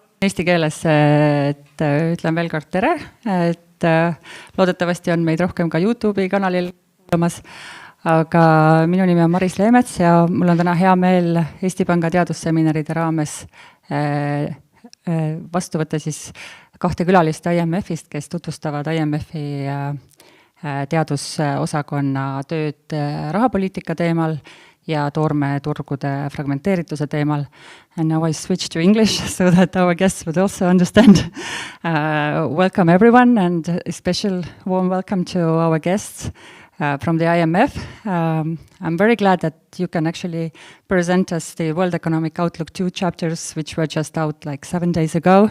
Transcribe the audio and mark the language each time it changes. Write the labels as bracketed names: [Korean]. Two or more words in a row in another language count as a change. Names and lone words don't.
[Estonian] Eesti keeles, et ütlen veel kord tere, et loodetavasti on meid rohkem ka YouTube'i kanalil kuulamas, aga minu nimi on Maris Leemets ja mul on täna hea meel Eesti Panga teadusseminaride raames vastu võtta siis 2 külalist IMFist, kes tutvustavad IMFi teadusosakonna tööd rahapoliitika teemal ja toormeturgude fragmenteerituse teemal. [English] And now I switch to English so that our guests would also understand. Welcome everyone, and a special warm welcome to our guests from the IMF. I'm very glad that you can actually present us the World Economic Outlook 2 chapters, which were just out like 7 days ago.